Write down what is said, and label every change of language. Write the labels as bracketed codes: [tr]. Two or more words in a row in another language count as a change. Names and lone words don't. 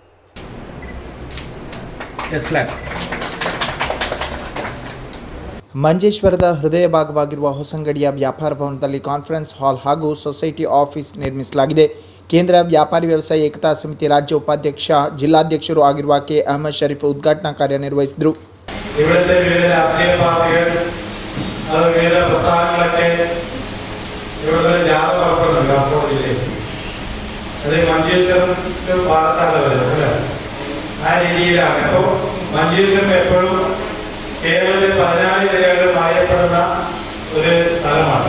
[kn] ಮಂಜೇಶ್ವರದ ಹೃದಯ ಭಾಗವಾಗಿರುವ ಹೊಸಂಗಡಿಯ ವ್ಯಾಪಾರ ಭವನದಲ್ಲಿ [en] conference hall [kn] ಹಾಗೂ [en] society office [kn] ನಿರ್ಮಿಸಲಾಗಿದೆ. ಕೇಂದ್ರ ವ್ಯಾಪಾರಿ ವ್ಯವಸಾಯ ಏಕತಾ ಸಮಿತಿ ರಾಜ್ಯ ಉಪಾಧ್ಯಕ್ಷ ಜಿಲ್ಲಾಧ್ಯಕ್ಷರು ಆಗಿರುವ ಕೆ ಅಹಮದ್ ಶರೀಫ್ ಉದ್ಘಾಟನಾ ಕಾರ್ಯ ನಿರ್ವಹಿಸಿದರು. [ml] ഇവിടുത്തെ വിവിധ രാഷ്ട്രീയ പാർട്ടികൾ അത് വിവിധ പ്രസ്ഥാനങ്ങളൊക്കെ ഇവിടെ ജാഥ പുറപ്പെടുന്നു കാസർഗോഡ് ജില്ലയിൽ. അത് മഞ്ചേശ്വരം പാഠശാല വരുന്നത് ആ രീതിയിലാണ്. അപ്പോൾ മഞ്ചേശ്വരം എപ്പോഴും കേരളത്തിൽ 14 ജില്ലകളിൽ അറിയപ്പെടുന്ന ഒരു സ്ഥലമാണ്.